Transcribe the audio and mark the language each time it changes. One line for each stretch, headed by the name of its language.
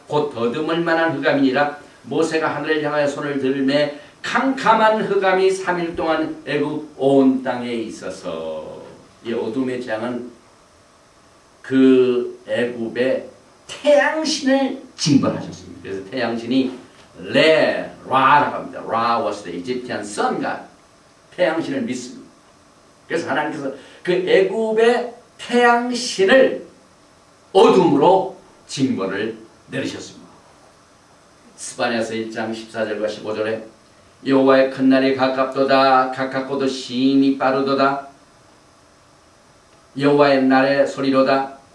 Korean: 곧 더듬을 만한 흑암이니라. 모세가 하늘을 향하여 손을 들매 캄캄한 흑암이 3일 동안 애굽 온 땅에 있어서 이 어둠의 재앙은 그 애굽의 태양신을 징벌하셨습니다. 그래서 태양신이 라라고 합니다.
English: Ra was the Egyptian sun god.
Korean: 태양신을 믿습니다. 그래서 하나님께서 그 애굽의 태양신을 어둠으로 징벌을 내리셨습니다. 스바냐서 1장 14절과 15절에 여호와의 큰 날이 가깝도다. 가깝고도 심히 빠르도다. 여호와의 날의 소리로다.